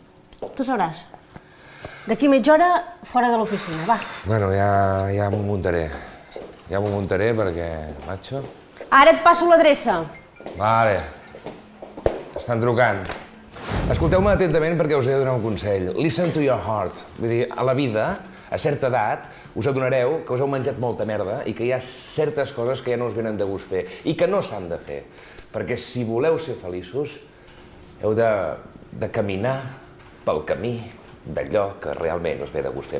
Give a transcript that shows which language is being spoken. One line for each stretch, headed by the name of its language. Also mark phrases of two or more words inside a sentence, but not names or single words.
Catalan: Tu sabràs. D'aquí mitja hora, fora de l'oficina, va. Bueno, ja m'ho muntaré. Ja m'ho muntaré perquè, macho... Ara et passo l'adreça. Vale. Estan trucant. Escolteu-me atentament perquè us he de donar un consell.
English: Listen to your heart.
Catalan: Vull dir, a la vida, a certa edat, us adonareu que us heu menjat molta merda i que hi ha certes coses que ja no us venen de gust fer i que no s'han de fer. Perquè si voleu ser feliços, heu de caminar pel camí d'allò que realment us ve de gust fer.